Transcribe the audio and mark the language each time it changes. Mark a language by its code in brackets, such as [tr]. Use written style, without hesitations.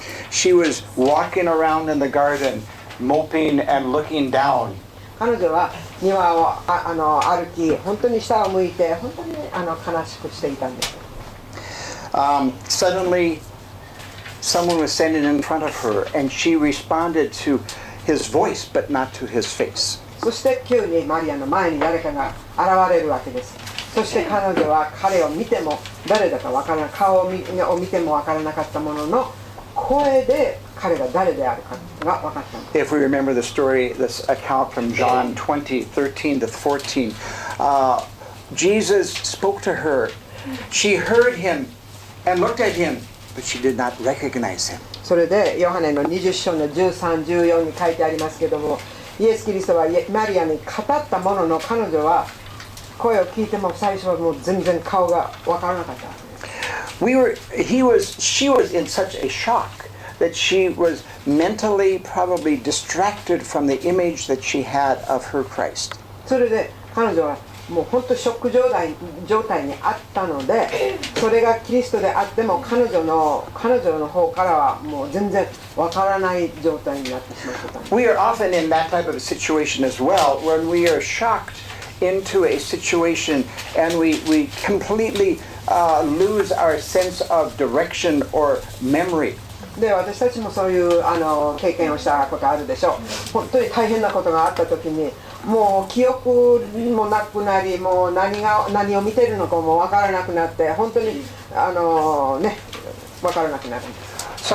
[en] She was walking around in the garden, moping and looking down. [ja] 彼女は庭を歩き、本当に下を向いて本当に悲しくしていたんです。 [en] Suddenly, someone was standing in front of her, and she responded to his voice, but not to his face. [ja] そして急にマリアの前に誰かが現れるわけです。そして彼女は彼を見ても誰だかわからない、顔を見てもわからなかったものの声で彼が誰であるかが分かったんです。 [en] If we remember the story, this account from John 20:13 to 14, Jesus spoke to her. She heard him and looked at him, but she did not recognize him. [ja] それでヨハネの20章の13、14に書いてありますけども、イエス・キリストはマリアに語ったものの彼女は声を聞いても最初はもう全然顔が分からなかったわけです。 [en] She was in such a shock that she was mentally probably distracted from the image that she had of her Christ. [ja] それで彼女はもう本当ショック状態にあったので、それがキリストであっても彼女の方からはもう全然わからない状態になってしまってたんです。 [en] We are often in that type of a situation as well, when we are shocked into a situation and we completely lose our sense of direction or memory. [ja] で私たちもそういう経験をしたことあるでしょう。本当に大変なことがあった時にもう記憶もなくなり、もう何を見てるのかも分からなくなって、本当に分からなくなるんです。